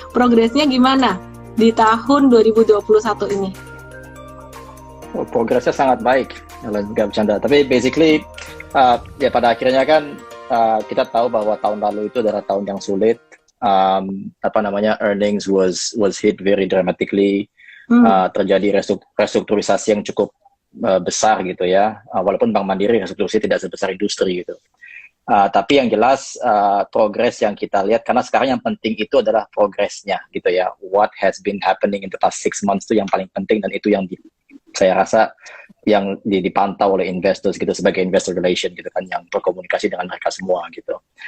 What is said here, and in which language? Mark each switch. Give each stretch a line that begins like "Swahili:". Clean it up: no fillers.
Indonesian: Progresnya gimana di tahun 2021 ini? Progresnya sangat baik, nggak bercanda. Tapi basically, ya pada akhirnya kan kita tahu bahwa tahun lalu itu adalah tahun yang sulit.
English: Earnings was hit very dramatically.
Indonesian: Terjadi restrukturisasi yang cukup besar gitu ya. Walaupun Bank Mandiri restrukturisasi tidak sebesar industri gitu. Tapi yang jelas progres yang kita lihat, karena sekarang yang penting itu adalah progresnya gitu ya.
English: What has been happening in the past 6 months
Indonesian: itu yang paling penting, dan itu yang saya rasa yang dipantau oleh investors gitu, sebagai investor relation gitu kan, yang berkomunikasi dengan mereka semua gitu.